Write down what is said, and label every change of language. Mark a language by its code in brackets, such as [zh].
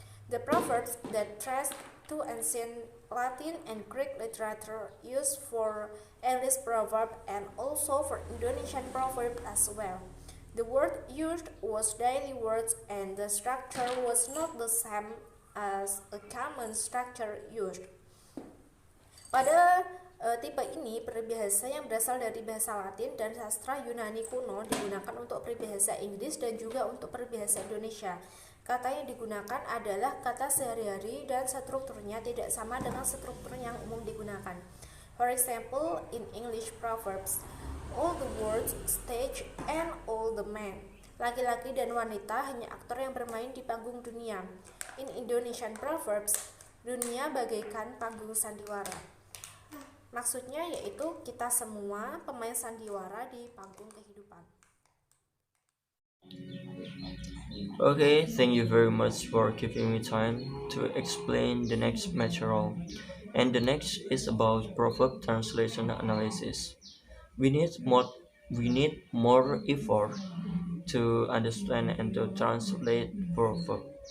[en] The proverbs that trace to ancient Latin and Greek literature used for English proverb and also for Indonesian proverb as well. The word used was daily words and the structure was not the same as a common structure used. [id] Pada tipe ini, peribahasa yang berasal dari bahasa Latin dan sastra Yunani kuno digunakan untuk peribahasa Inggris dan juga untuk peribahasa Indonesia. Kata yang digunakan adalah kata sehari-hari dan strukturnya tidak sama dengan struktur yang umum digunakan. [en] For example, in English proverbs, all the words stage and all the men. [id] Laki-laki dan wanita hanya aktor yang bermain di panggung dunia. [en] In Indonesian proverbs, [id] dunia bagaikan panggung sandiwara. Maksudnya yaitu kita semua pemain sandiwara di panggung kehidupan. [en] Okay, thank you very much for giving me time to explain the next material. And the next is about proverb translation analysis. We need more effort to understand and to translate proverb.